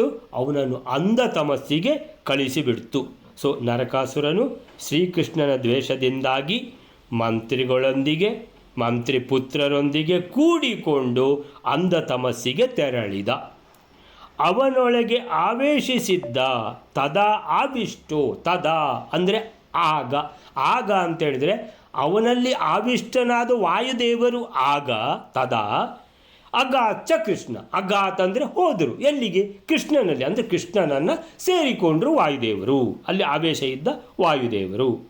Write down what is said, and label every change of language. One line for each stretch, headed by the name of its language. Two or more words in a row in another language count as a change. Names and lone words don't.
Kannada: ಅವನನ್ನು ಅಂಧ ತಮಸ್ಸಿಗೆ ಕಳಿಸಿಬಿಡ್ತು. ಸೊ ನರಕಾಸುರನು ಶ್ರೀಕೃಷ್ಣನ ದ್ವೇಷದಿಂದಾಗಿ ಮಂತ್ರಿಗಳೊಂದಿಗೆ, ಮಂತ್ರಿ ಪುತ್ರರೊಂದಿಗೆ ಕೂಡಿಕೊಂಡು ಅಂಧ ತಮಸ್ಸಿಗೆ ತೆರಳಿದ. ಅವನೊಳಗೆ ಆವೇಶಿಸಿದ್ದ.
Sanskrit: ತದಾ ಆವಿಷ್ಟೋ,
Kannada: ತದಾ ಅಂದರೆ ಆಗ. ಆಗ ಅಂತೇಳಿದರೆ ಅವನಲ್ಲಿ ಆವಿಷ್ಟನಾದ ವಾಯುದೇವರು ಆಗ,
Sanskrit: ತದಾ ಅಗಾಚ ಕೃಷ್ಣ.
Kannada: ಅಗಾತ್ ಅಂದರೆ ಹೋದರು. ಎಲ್ಲಿಗೆ? ಕೃಷ್ಣನಲ್ಲಿ. ಅಂದರೆ ಕೃಷ್ಣನನ್ನು ಸೇರಿಕೊಂಡರು ವಾಯುದೇವರು. ಅಲ್ಲಿ ಆವೇಶ ಇದ್ದ ವಾಯುದೇವರು.